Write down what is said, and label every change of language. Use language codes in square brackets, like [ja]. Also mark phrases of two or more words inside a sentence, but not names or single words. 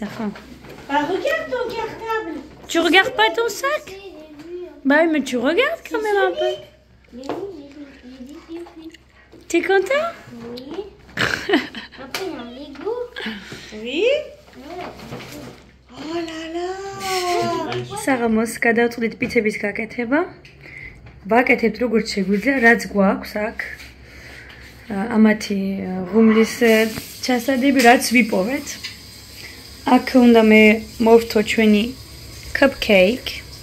[fr] Bah, regarde ton cartable. Tu regardes pas ton sac? Bah oui, mais tu regardes quand même un peu. Mais oui, j'ai vu. T'es content? Oui. Après, il y a un Lego. Oui? Oh là là. [ka] საღამოს გადავწყვიტეთ პიცების გაკეთება. ვაკეთებთ როგორც შეგვიძლია, რაც გვაქვს აქ. ამათი ღუმლის ჩასადები, რაც ვიპოვეთ. აქ უნდა მე მოვთო ჩვენი cupcake.